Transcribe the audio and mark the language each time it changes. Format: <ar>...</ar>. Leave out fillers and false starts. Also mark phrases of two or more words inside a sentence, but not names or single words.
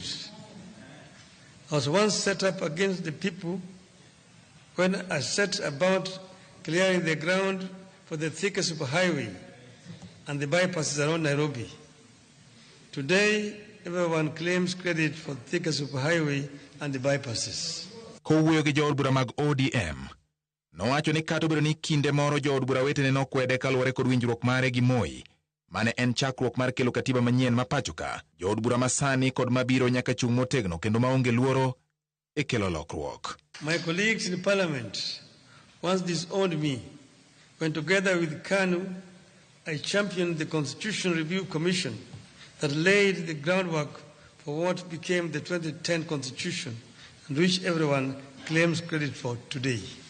<en>I was once set up against the people when I set about clearing the ground for the Thika superhighway and the bypasses around Nairobi. Today, everyone claims credit for Thika superhighway and the bypasses.</en> <luo>Kowuoyo gi jood bura mag ODM, nowacho ni kata obedo ni kinde moro jood bura wetene nokwede kaluwore kod winjruok mare gi Moi, mane en chakruok mar kelo katiba manyien ma pachoka, jood bura masani kod mabiro nyaka chung motegno kendo maonge luoro e kelo lokruok.</luo> <en>My colleagues in Parliament once disowned me when together with KANU, I championed the Constitution Review Commission that laid the groundwork for what became the 2010 Constitution and which everyone claims credit for today.</en>